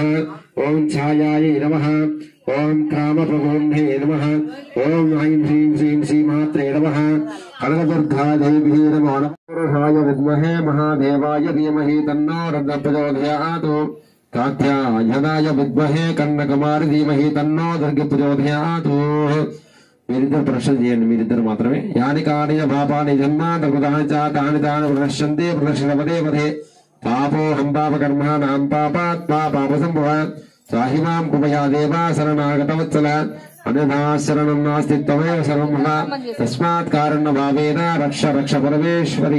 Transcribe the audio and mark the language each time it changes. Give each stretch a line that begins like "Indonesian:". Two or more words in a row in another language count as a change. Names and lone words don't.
Sanskrit: ओम छायाये नमः। ओम कामप्रबोधे नमः। ओम ऐं ह्रीं श्रीं श्रीमात्रे नमः। कनकदुर्गा देवी नमः। पुरुषाय विद्महे महादेवाय धीमहि तन्नो रुद्रः प्रचोदयात्। कात्यायनाय विद्महे कन्नकुमारी धीमहि तन्नो दुर्गे प्रचोदयात्।
Telugu: మీరిద్దరు ప్రశ్న చేయండి, మీరిద్దరు మాత్రమే.
Sanskrit: యాని కాని పాపాని జన్మాంతకృతాని చ తాని తాని ప్రదర్శంతే ప్రదర్శన పదే పదే పాపో హం పాప కర్మాణం పాపాత్మా పాప సంభవ సాహిమాం కుమయా దేవా శరణాగతవత్సల అన్యథా శరణం నాస్తి త్వమేవ శరణం మమ తస్మాత్ కారణ భావేన రక్ష రక్ష పరమేశ్వరి.